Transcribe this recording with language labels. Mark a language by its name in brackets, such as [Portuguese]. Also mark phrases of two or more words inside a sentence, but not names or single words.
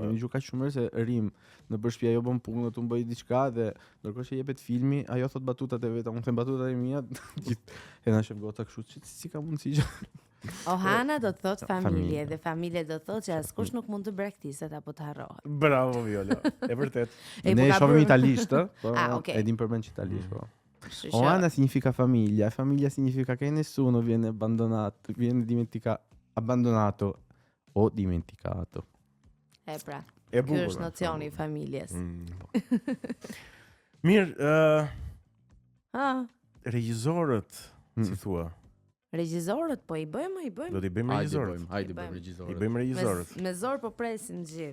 [Albanian] Kemi gjuar kaq shumë herë se rim në shtëpi ajo bën punë, unë bëj diçka dhe ndërkohë që jepet filmi, ajo thot batutat e veta, unë them batutat e mia, gjithë e na shef gota kështu, që si ka mundësi që Ohana do të thot familje Familje. dhe familje do të thot që askush nuk mund të braktiset apo të harrohet. Bravo Viola. E vërtet. E, ne po ka shohim bërë- italisht, po okay. e dim përmend që italisht, po. Kështu që- [Italian] Oana significa famiglia, famiglia significa che nessuno viene abbandonato o dimenticato. [Albanian] E pra, E ky bukur. është nocioni i familjes. Mirë, Ah, regjisorët, si thua, regjisorët po i bëjmë. do t'i bëjmë regjisorët. Hajde bëjmë. bëjmë regjisorët. I bëjmë regjisorët. Me zor po presin gjithë.